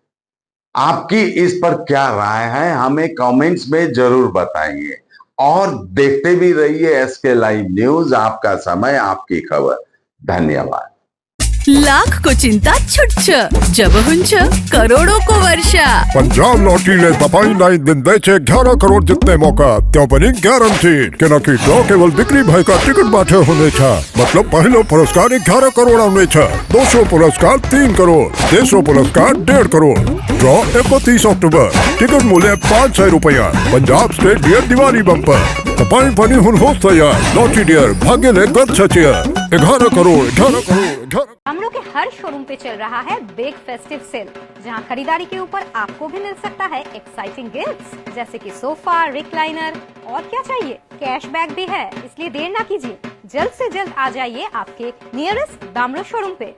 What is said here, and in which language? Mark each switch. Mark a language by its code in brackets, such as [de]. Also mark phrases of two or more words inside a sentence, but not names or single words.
[hi] आपकी इस पर क्या राय है, हमें कमेंट्स में जरूर बताइए और देखते भी रहिए एसके लाइव न्यूज। आपका समय, आपकी खबर। धन्यवाद। [ne] लाख को चिंता छुट्छ जब हुंच करोड़ों को वर्षा। पंजाब लॉटरी ने तपाईं लाई दिँदैछ 11 करोड जित्ने मौका, त्यो पनि ग्यारेन्टिड, किनकि ड्र केवल बिक्री भएका टिकटबाट हुनेछ। मतलब पहिलो पुरस्कार 11 करोड आउनेछ, दोस्रो पुरस्कार 3 करोड, तेस्रो पुरस्कार 1.5 करोड। ड्र 31 अक्टोबर, टिकट मूल्य 500 रुपैयाँ। पंजाब स्टेट डियर दिवाली बम्पर, तपाईं पनि हुनुहोस् तयार। लॉटरी डियर, भाग्यले गर्छ चेयर। 11 करोड, 11 करोड। [hi] हम लोग के हर शोरूम पे चल रहा है [en] big festive sale, [hi] जहां खरीदारी के ऊपर आपको भी मिल सकता है [en] exciting gifts, [hi] जैसे कि सोफा, रिक्लाइनर और क्या चाहिए, कैशबैक भी है। इसलिए देर ना कीजिए, जल्द से जल्द आ जाइए आपके नियरेस्ट दामलो शोरूम पे।